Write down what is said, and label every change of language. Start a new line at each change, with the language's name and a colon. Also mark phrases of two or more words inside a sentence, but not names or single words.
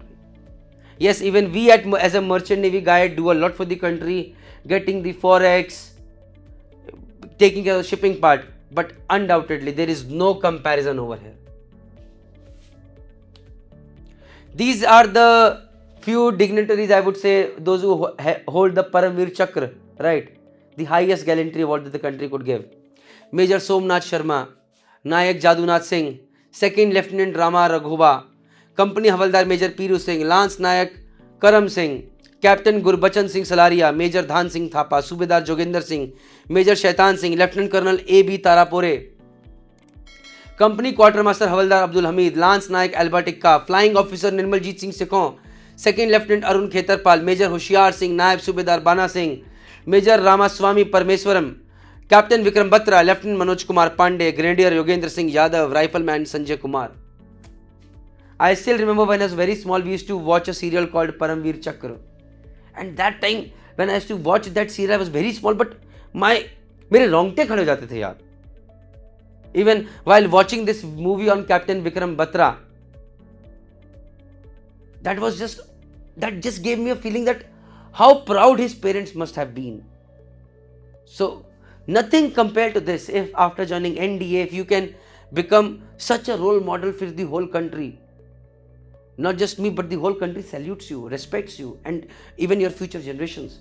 English: Yes, even we as a merchant navy guy do a lot for the country, getting the forex, taking care of the shipping part, but undoubtedly there is no comparison over here. These are the few dignitaries, I would say, those who hold the Paramveer Chakra, right? The highest gallantry award that the country could give. Major Somnath Sharma, Nayak Jadunath Singh, Second Lieutenant Rama Raghuba, Company Havaldar Major Piru Singh, Lance Nayak Karam Singh, Captain Gurbachan Singh Salaria, Major Dhan Singh Thapa, Subedar Joginder Singh, Major Shaitan Singh, Lieutenant Colonel A.B. Tarapore, Company Quartermaster Havaldar Abdul Hamid, Lance Nayak Alba Tikka, Flying Officer Nirmaljeet Singh Sekon, Second Lieutenant Arun Khetarpal, Major Hoshiar Singh, Naib Subedar Bana Singh, Major Ramaswamy Parmeswaram, Captain Vikram Batra, Lieutenant Manoj Kumar Pandey, Grenadier Yogendra Singh Yadav, Rifleman Sanjay Kumar. I still remember when I was very small, we used to watch a serial called Paramveer Chakra. And that time, when I used to watch that serial, I was very small, but
Hindi: मेरे रोंगटे खड़े हो जाते थे यार.
English: Even while watching this movie on Captain Vikram Batra, that just gave me a feeling that how proud his parents must have been. So nothing compared to this. If after joining NDA, if you can become such a role model for the whole country, not just me, but the whole country salutes you, respects you, and even your future generations.